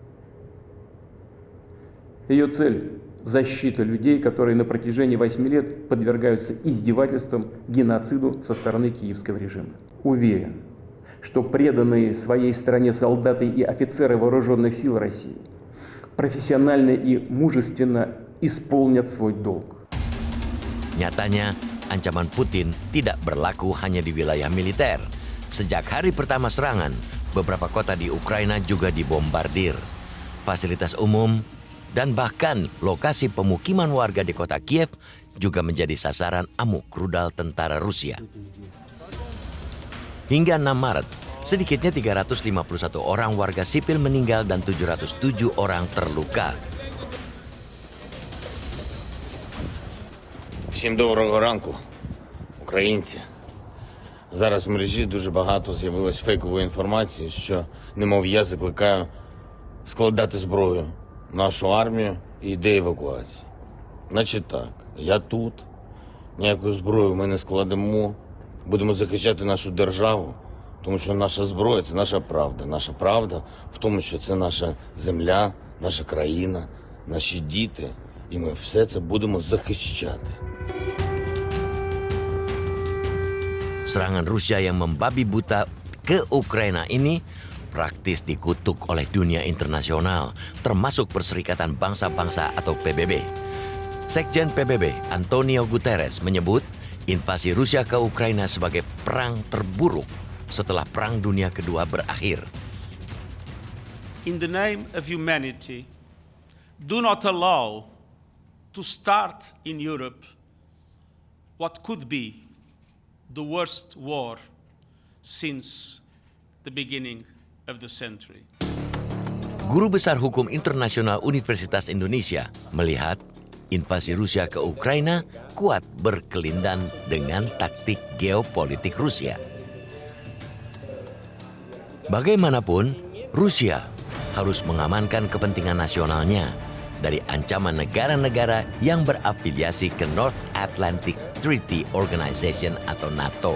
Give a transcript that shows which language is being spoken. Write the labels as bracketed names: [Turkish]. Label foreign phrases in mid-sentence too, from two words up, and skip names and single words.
[Russian] Ее цель – защита людей, которые на протяжении 8 лет подвергаются издевательствам, геноциду со стороны киевского режима. Уверен, что преданные своей стране солдаты и офицеры вооруженных сил России профессионально и мужественно исполнят свой долг. [Indonesian] Nyatanya, ancaman Putin tidak berlaku hanya di wilayah militer. Sejak hari pertama serangan, beberapa kota di Ukraina juga dibombardir. Fasilitas umum dan bahkan lokasi pemukiman warga di kota Kiev juga menjadi sasaran amuk rudal tentara Rusia. Hingga 6 Maret, sedikitnya 351 orang warga sipil meninggal dan 707 orang terluka. [Ukrainian] Всім доброго ранку, українці. Зараз в мережі дуже багато з'явилось фейкової інформації, що, немов я закликаю складати зброю нашу армію і йде евакуації. Значить так, я тут, ніяку зброю ми не складемо, будемо захищати нашу державу, тому що наша зброя – це наша правда. Наша правда в тому, що це наша земля, наша країна, наші діти, і ми все це будемо захищати. [Indonesian] Serangan Rusia yang membabi buta ke Ukraina ini praktis dikutuk oleh dunia internasional, termasuk Perserikatan Bangsa-Bangsa atau PBB. Sekjen PBB, Antonio Guterres, menyebut invasi Rusia ke Ukraina sebagai perang terburuk setelah Perang Dunia Kedua berakhir. [English] In the name of humanity, do not allow to start in Europe what could be the worst war since the beginning of the century. [Indonesian] Guru Besar Hukum Internasional Universitas Indonesia melihat invasi Rusia ke Ukraina kuat berkelindan dengan taktik geopolitik Rusia. Bagaimanapun, Rusia harus mengamankan kepentingan nasionalnya dari ancaman negara-negara yang berafiliasi ke North Atlantic Treaty Organization atau NATO.